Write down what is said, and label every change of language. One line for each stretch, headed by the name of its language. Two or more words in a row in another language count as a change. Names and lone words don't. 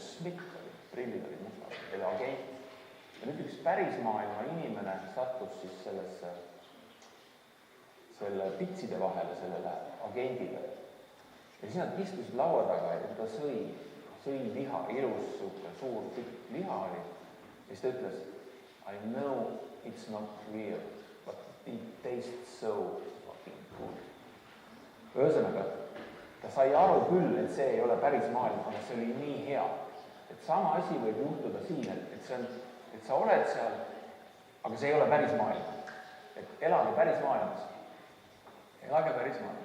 Estonian: Smith, prillid olid mustad, oli agent. Ja nüüd üks päris maailma inimene sattus siis selle pitside vahele, sellele agendile. Ja siis nad istusid laua taga ja ta sõi liha, ilus suur tükk liha oli. Ja siis ta ütles,
English: I know it's not real, but it tastes so fucking good.
Estonian: Ühesõnaga, ta sai aru küll, et see ei ole päris maailm, aga see oli nii hea. Et sama asi võib juhtuda siin, et sa oled seal, aga see ei ole päris maailm. Et elage päris maailmas. Elage päris maailmas.